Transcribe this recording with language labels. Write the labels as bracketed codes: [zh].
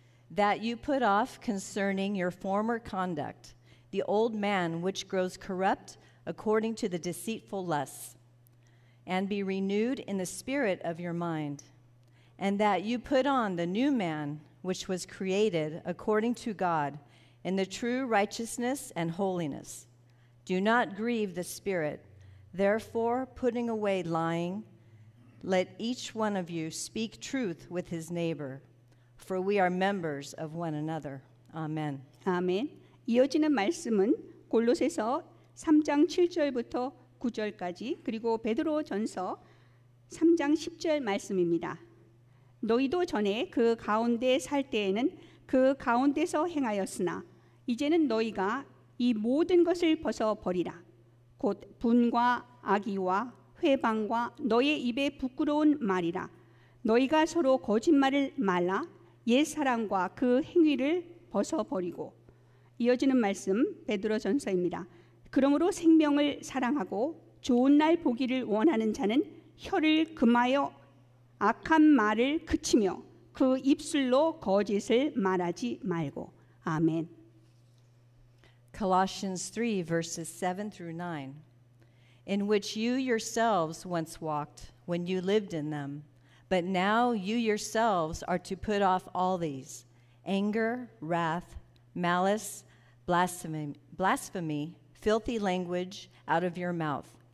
[en] That you put off concerning your former conduct, the old man which grows corrupt according to the deceitful lusts, and be renewed in the spirit of your mind, and that you put on the new man which was created according to God in the true righteousness and holiness. Do not grieve the Spirit. Therefore, putting away lying, let each one of you speak truth with his neighbor, for we are members of one another. Amen. [ko] 아멘. 이어지는 말씀은 골로새서 3장 7절부터 9절까지 그리고 베드로전서 3장 10절 말씀입니다. 너희도 전에 그 가운데 살 때에는 그 가운데서 행하였으나 이제는 너희가 이 모든 것을 벗어버리라. 곧 분과 악의와 회방과 너의 입에 부끄러운 말이라. 너희가 서로 거짓말을 말라. 옛사람과 그 행위를 벗어버리고. 이어지는 말씀 베드로전서입니다. 그러므로 생명을 사랑하고 좋은 날 보기를 원하는 자는 혀를 금하여 악한 말을 그치며 그 입술로 거짓을 말하지 말고. 아멘. [en] Colossians 3, verses 7 through 9, in which you yourselves once walked when you lived in them, but now you yourselves are to put off all these: anger, wrath, malice, blasphemy, filthy language out of your mouth.